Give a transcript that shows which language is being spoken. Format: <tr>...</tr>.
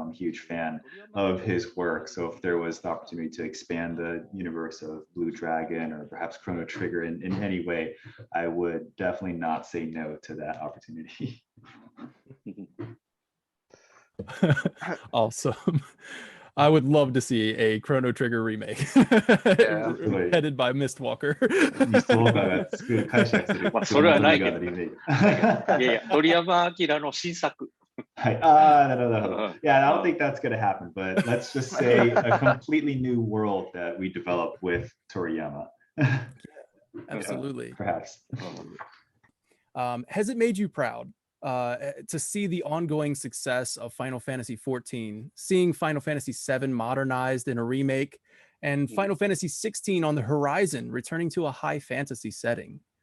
<en>I'm a huge fan of his work. So if there was the opportunity to expand the universe of Blue Dragon or perhaps Chrono Trigger in any way, I would definitely not say no to that opportunity. Awesome. I would love to see a Chrono Trigger remake Yeah. headed by Mistwalker.</en> <ja>ミストウォーカーが作る解釈するまあそれはないけどリメイク。いやいや、鳥山明の新作。はい。なるほど、なるほど。</ja> <en>Yeah, I don't think that's going to happen, but let's just say a completely new world that we develop with Toriyama. Absolutely. Perhaps. Has it made you proud to see the ongoing success of Final Fantasy XIV, seeing Final Fantasy VII modernized in a remake, and Final Fantasy XVI on the horizon, returning to a high fantasy setting?</en>